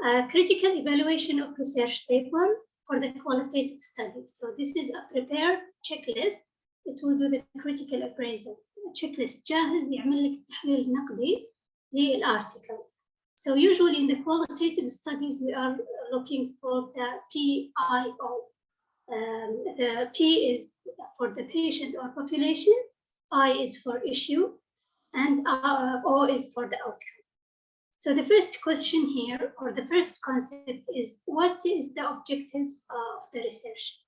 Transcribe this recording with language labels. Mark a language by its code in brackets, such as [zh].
[en] Critical evaluation of research paper for the qualitative study. So this is a prepared checklist that will do the critical appraisal. [ar] Checklist جاهز يعمل لك التحليل النقدي للارتيكل. [en] So usually in the qualitative studies we are looking for the PIO. The P is for the patient or population, I is for issue, and O is for the outcome. So the first question here, or the first concept, is what is the objectives of the research?